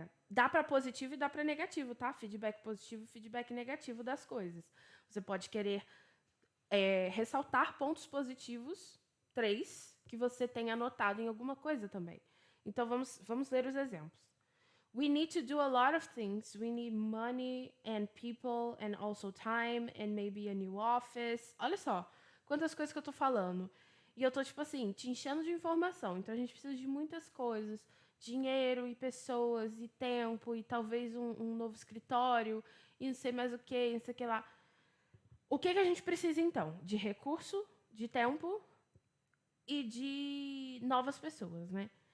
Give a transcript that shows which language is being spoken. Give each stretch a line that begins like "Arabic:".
Portuguese: Dá para positivo e dá para negativo, tá? Feedback positivo e feedback negativo das coisas. Você pode querer ressaltar pontos positivos, 3, que você tenha anotado em alguma coisa também. Então, vamos ler os exemplos.
English: We need to do a lot of things. We need money and people and also time and maybe a new office.
Portuguese: Olha só, quantas coisas que eu tô falando. E eu tô, tipo assim, te enchendo de informação. Então, a gente precisa de muitas coisas. Dinheiro e pessoas e tempo e talvez um novo escritório e não sei mais o que, não sei o que lá. O que a gente precisa, então? De recurso, de tempo e de novas pessoas, né?